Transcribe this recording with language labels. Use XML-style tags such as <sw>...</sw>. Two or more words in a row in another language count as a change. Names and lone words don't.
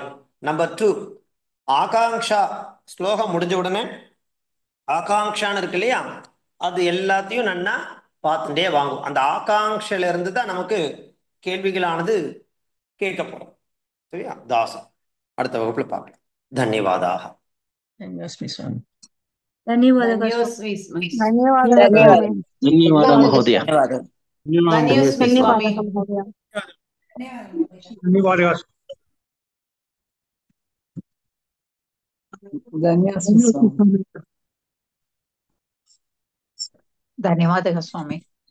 <ta>நம்பர் 2, ஆகாங்ஷா ஸ்லோகம் முடிஞ்ச உடனே ஆகாங்ஷான்னு இருக்கு இல்லையா, அது எல்லாத்தையும் நன்னா பார்த்துட்டே வாங்கும். அந்த ஆகாங்ஷையில இருந்து தான் நமக்கு கேள்விகளானது கேட்கப்படும் சரியா. தாசம் அடுத்த வகுப்புல பார்க்கலாம். தன்யவாதாக.</ta> <sa>धन्यवादः धन्योस्मि धन्यवादः धन्यवादः धन्यवादः महोदय। धन्यवादः. धन्योस्मि स्वामी धन्यवादः महोदय धन्यवादः धन्यवादः स्वामी</sa>